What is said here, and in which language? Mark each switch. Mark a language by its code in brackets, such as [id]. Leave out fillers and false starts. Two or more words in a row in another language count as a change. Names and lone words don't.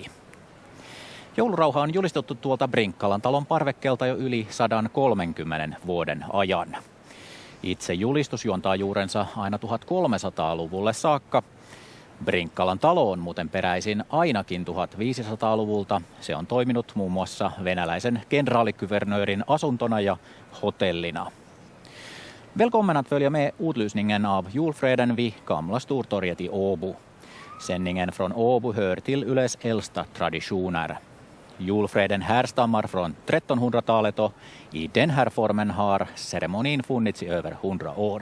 [fi] Joulurauha on julistettu tuolta Brinkkalan talon parvekkeelta jo yli 130 vuoden ajan. Itse julistus juontaa juurensa aina 1300-luvulle saakka. Brinkkalan talo on muuten peräisin ainakin 1500-luvulta. Se on toiminut muun muassa venäläisen kenraalikuvernöörin asuntona ja hotellina. [sv] Välkommen att följa med utlysningen av julfreden vid Gamla Stortorget i Åbo. Sändningen från Åbo hör till Yles äldsta traditioner. Julfreden härstammar från 1300-talet och i den här formen har ceremonin funnits i över 100 år.